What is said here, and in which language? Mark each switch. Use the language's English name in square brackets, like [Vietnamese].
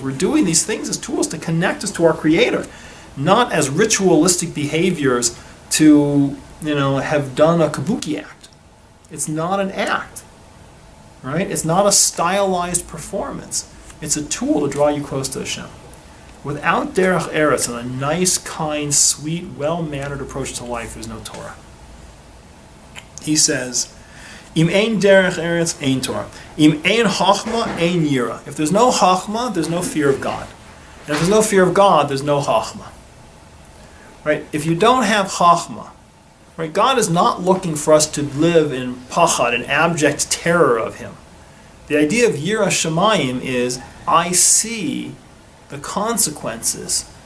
[English] We're doing these things as tools to connect us to our Creator, not as ritualistic behaviors to, have done a kabuki act. It's not an act, right? It's not a stylized performance. It's a tool to draw you close to Hashem. Without derech eretz and a nice, kind, sweet, well-mannered approach to life, there's no Torah. He says, [Hebrew] Im ein derech eretz, ein Torah. Im ein chachma, ein yira. [English] If there's no chachma, there's no fear of God. And if there's no fear of God, there's no chachma. Right? If you don't have chachma, right, God is not looking for us to live in pachad, in abject terror of Him. The idea of yira shamayim is, I see the consequences.